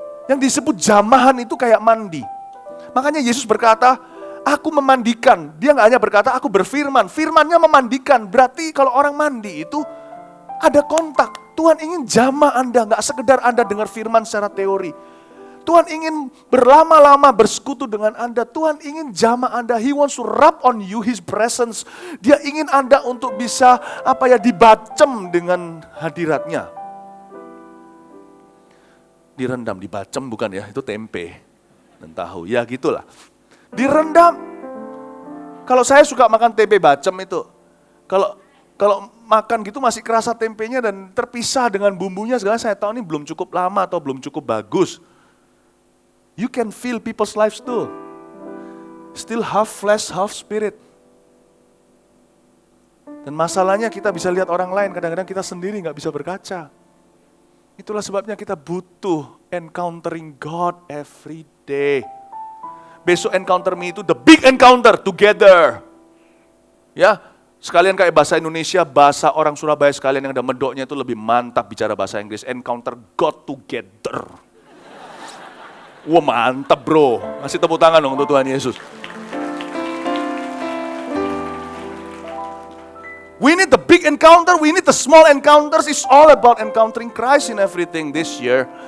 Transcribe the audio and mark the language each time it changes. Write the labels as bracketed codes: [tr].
[id] Yang disebut jamahan itu kayak mandi. Makanya Yesus berkata, aku memandikan. Dia nggak hanya berkata, aku berfirman. Firmannya memandikan. Berarti kalau orang mandi itu ada kontak. Tuhan ingin jamah Anda, nggak sekedar Anda dengar firman secara teori. Tuhan ingin berlama-lama bersekutu dengan Anda. Tuhan ingin jamah Anda. [en] He wants to rub on you His presence. [id] Dia ingin Anda untuk bisa dibacem dengan hadiratnya. Direndam, dibacem bukan ya, itu tempe dan tahu. Ya gitulah. Direndam. Kalau saya suka makan tempe bacem itu. Kalau makan gitu masih kerasa tempenya dan terpisah dengan bumbunya. Segala saya tahu ini belum cukup lama atau belum cukup bagus. [en] You can feel people's lives too. Still half flesh, half spirit. [id] Dan masalahnya kita bisa lihat orang lain, kadang-kadang kita sendiri nggak bisa berkaca. Itulah sebabnya kita butuh [en] encountering God every day. [id] Besok encounter me itu [en] the big encounter together. [id] Ya, sekalian kayak bahasa Indonesia, bahasa orang Surabaya sekalian yang ada medoknya itu lebih mantap bicara bahasa Inggris. [en] Encounter God together. [id] Wah mantap bro, kasih tepuk tangan dong untuk Tuhan Yesus. [en] We need the big encounter, we need the small encounters. It's all about encountering Christ in everything this year.